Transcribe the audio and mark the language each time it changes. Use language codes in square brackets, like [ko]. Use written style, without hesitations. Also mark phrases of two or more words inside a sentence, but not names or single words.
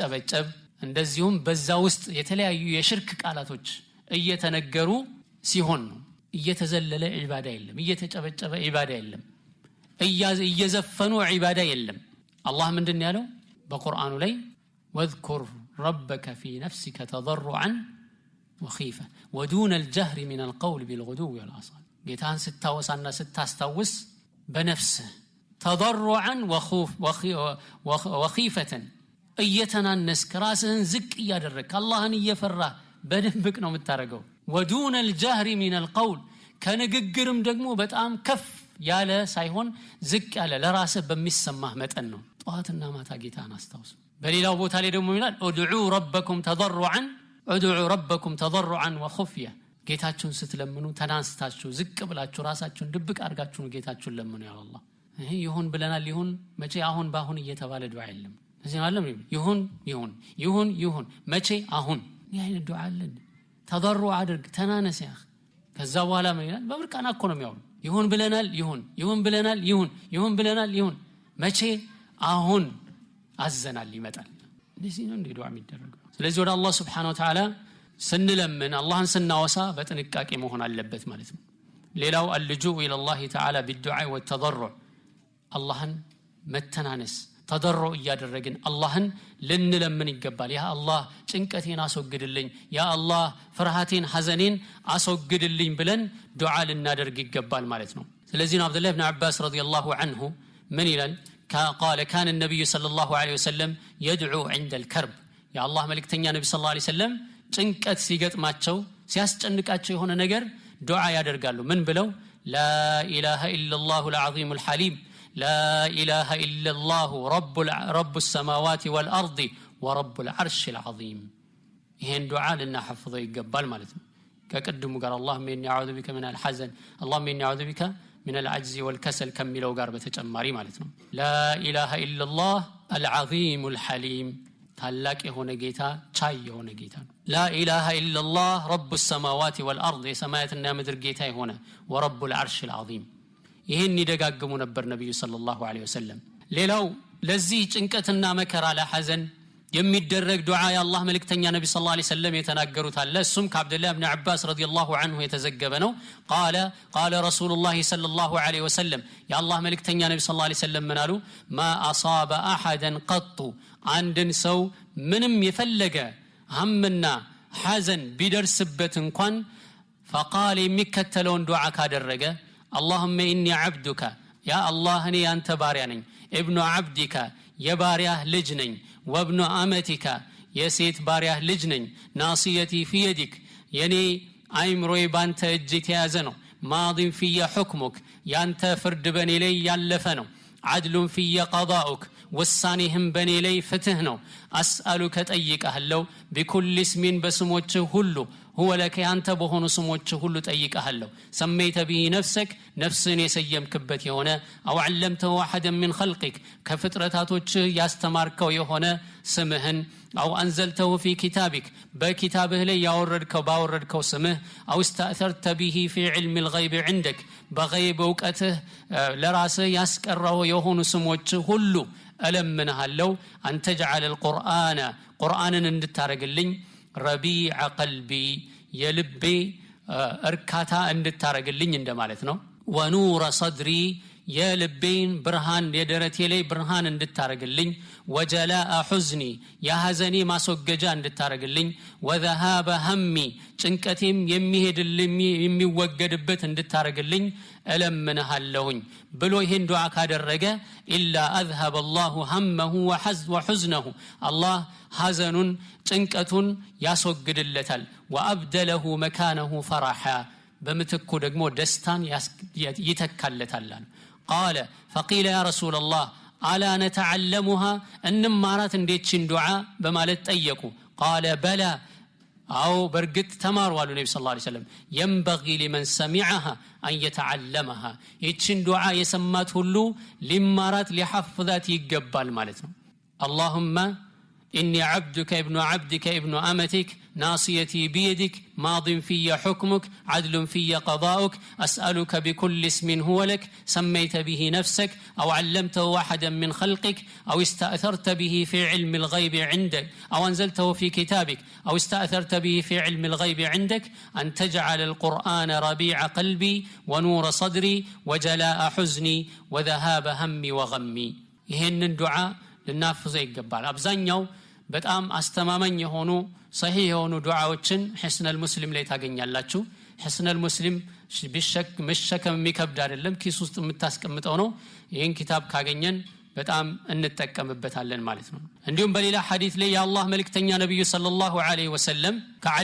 [am] ሲጨበጨብ እንደዚሁም በዛ ውስጥ የተለያዩ የሽርክ ቃላቶች እየተነገሩ ሲሆን ነው። እየተዘለለ ዒባዳ የለም፣ እየተጨበጨበ ዒባዳ የለም፣ እየዘፈኑ ዒባዳ የለም። አላህ ምንድን ያለው በቁርአኑ ላይ [ar] واذكر ربك في نفسك تضرعا وخيفة ودون الجهر من القول بالغدو والآصال [am] ጌታን ስታወሳና ስታስታውስ በነፍስህ ተضرعا وخيفة እየተናነስክ ራስህን ዝቅ እያደረግክ አላህን እየፈራህ በድብቅ ነው የምታረገው። [ar] ودون الجهر من القول [am] ከንግግርም ደግሞ በጣም ከፍ ያለ ሳይሆን ዝቅ ያለ ለራስህ በሚሰማህ መጠን ነው። ጧትና ማታ ጌታን አስታውስ። በሌላው ቦታ ላይ ደግሞ ይላል ادعوا [ar] ربكم تضرعا وخفية [am] ጌታችሁን ስትለምኑ ተናንስታችሁ ዝቅ ብላችሁ ራሳችሁን ድብቅ አድርጋችሁ ነው ጌታችሁን ለምኑ [ar] يا الله። [am] ይሁን ብለናል ይሁን መቼ አሁን ባሁን እየተባለ ዱዓ የለም። እዚህ ማለት ይሁን መቼ አሁን ይሄ ዱዓ አለ። ተضرع አድርግ ተናነስ ያ ከዛ በኋላ ምን ይላል በብርቃና እኮ ነው የሚያወሩ ይሁን ብለናል ይሁን መቼ አሁን አዘናል ይመጣል። እንደዚህ ነው እንደ ዱዓ የሚደረገው። ስለዚህ ወደ አላህ [ar] سبحانه وتعالى [am] ስንለምን አላህን ስናወሳ በጥንቃቄ መሆን አለበት ማለት ነው። ሌላው [ar] اللجوء الى الله تعالى بالدعاء والتضرع [am] አላህን መተናነስ ተضرع እያደረግን አላህን ልንለምን ይገባል። [ar] يا الله [am] ጭንቀቴን አስወግድልኝ፣ [ar] يا الله [am] ፍርሃቴን ሐዘኔን አስወግድልኝ ብለን ዱዓ ልናደርግ ይገባል ማለት ነው። ስለዚህ ነው አብዱላህ ኢብኑ አባስ [ar] رضي الله عنه [am] ምን ይላል [ar] قال كان النبي صلى الله عليه وسلم يدعو عند الكرب يا الله [am] ملكتኛ ነብይ [ar] صلى الله عليه وسلم [am] ጭንቀት ሲገጥማቸው ሲያስጨንቃቸው የሆነ ነገር ዱዓ ያደርጋሉ። ምን ብለው [ar] لا اله الا الله [am] العظيم الحليم لا اله الا الله [ar] رب السماوات والارض ورب العرش العظيم [am] ይሄን ዱዓ ልናሐፍዘው ይገባል ማለት ነው። ከቀድሙ ጋር [ar] اللهم اني اعوذ بك من الحزن اللهم اني اعوذ بك من العجز والكسل [am] ከሚለው ጋር በተጨማሪ ማለት ነው። [ar] لا اله الا الله العظيم الحليم [am] ታላቅ የሆነ ጌታ ቻይ የሆነ ጌታ ነው። [ar] لا اله الا الله رب السماوات والارض [am] የሰማያትና ምድር ጌታ የሆነ [ar] ورب العرش العظيم [am] ይሄን ይደጋግሙ ነበር ነብዩ [ar] صلى الله عليه وسلم። [am] ሌላው ለዚህ ጭንቀትና መከራ ለሐዘን የሚደረግ ዱዓ የአላህ መልእክተኛ ነብዩ [ar] صلى الله عليه وسلم [am] የተናገሩት አለ። እሱም ከአብዱላህ ኢብኑ አባስ [ar] رضي الله عنه [am] የተዘገበ ነው። [ar] قال رسول الله صلى الله عليه وسلم [am] የአላህ መልእክተኛ ነብዩ [ar] صلى الله عليه وسلم [am] ምን አሉ [ar] ما اصاب احدا قط [am] አንድን ሰው ምንም የፈለገ ሀምና ሐዘን ቢደርስበት እንኳን فقال የሚከተለውን ዱዓ ካደረገ [ar] اللهم اني عبدك يا الله [am] እኔ ያንተ ባሪያ ነኝ [ar] ابن عبدك [am] የባሪያህ ልጅ ነኝ [ar] وابن امتك [am] የሴት ባሪያህ ልጅ ነኝ [ar] ناصيتي في يدك [am] የኔ አይምሮዬ ባንተ እጅ የተያዘ ነው [ar] ماض في حكمك [am] ያንተ ፍርድ በኔ ላይ ያለፈ ነው [ar] عدل في قضاؤك [am] ውሳኔህም በኔ ላይ ፍትህ ነው اسالك ጠይቀሃለሁ [ar] بكل اسم [am] በስሞች ሁሉ [ar] هو لك [am] አንተ በሆኑ ስሞች ሁሉ ጠይቀሃለሁ [ar] سميت به نفسك [am] ነፍስን የሰየምክበት የሆነ [ar] او علمته واحدا من خلقك [am] ከፍጥረታቶች ያስተማርከው የሆነ ስምህን [ar] او انزلته في كتابك [am] በኪታብህ ላይ ያወረድከው ባወረድከው ስምህ [ar] او استاثرت به في علم الغيب عندك [am] በغيب እውቀትህ ለራስህ ያስቀረው የሆኑ ስሞች ሁሉ እለምንሃለሁ አንተ [ar] جعل القرآن [am] ቁርአንን እንድታረግልኝ [ar] ربيع قلبي [am] የልቤ እርካታ እንድታረግልኝ እንደማለት ነው። [ar] ونور صدري [am] የልቤን ብርሃን የደረቴ ላይ ብርሃን እንድታረግልኝ [ar] وجلاء حزني [am] የሐዘኔ ማስወገጃ እንድታረግልኝ [ar] وذهاب همي [am] ጭንቀቴም የሚወገድበት እንድታረግልኝ እለምንሃለሁኝ ብሎ ይሄን ዱዓ ካደረገ [ar] إلا أذهب الله همه وحزنه الله [am] ሐዘኑን ጭንቀቱን ያስወግድለታል [ar] وأبدله مكانه فرحا [am] በምትኩ ደግሞ ደስታን ይተካለታል። [ar] قال فقيل يا رسول الله الا نتعلمها [am] እንማራት እንዴችን ዱዓ በማለት ጠየቁ። [ar] قال بلى او برغت [am] ተማሩ አሉ ነብዩ [ar] صلى الله عليه وسلم ينبغي لمن سمعها ان يتعلمها [am] ይችን ዱዓ የሰማት ሁሉ ሊማራት ሊሐፍዛት ይገባል ማለት ነው። اللهم [ar] إني عبدك ابن عبدك ابن أمتك ناصيتي بيدك ماض في حكمك عدل في قضاؤك أسألك بكل اسم هو لك سميت به نفسك أو علمته أحدا من خلقك أو استأثرت به في علم الغيب عندك أو أنزلته في كتابك أو استأثرت به في علم الغيب عندك أن تجعل القرآن ربيع قلبي ونور صدري وجلاء حزني وذهاب همي وغمي. [am] ይህን ዱዓ ልናፍዘው ይገባል። አብዛኛው በጣም አስተማማኝ የሆኑ ሰሂህ የሆኑ ዱዓዎችን ሒስነል ሙስሊም ላይ ታገኛላችሁ። ሒስነል ሙስሊም መሸከም የሚከብድ አይደለም፣ ኪስ ውስጥ የምታስቀምጠው ነው። ይህን ኪታብ ካገኘን በጣም እንጠቀምበታለን ማለት ነው። እንዲሁም በሌላ ሐዲስ ላይ የአላህ መልእክተኛ ነብዩ [ar] صلى الله عليه وسلم [am] ከዓሊ